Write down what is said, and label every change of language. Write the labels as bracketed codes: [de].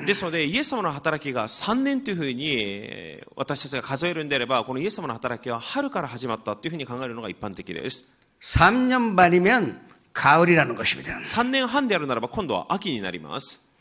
[ja] ですので、イエス様の働きが3年というふうに私たちが数えるんであれば、このイエス様の働きは春から始まったというふうに考えるのが一般的です。 [ko] 3년 반이면 가을이라는 것입니다. [ja] 3年半であるならば今度は秋になります。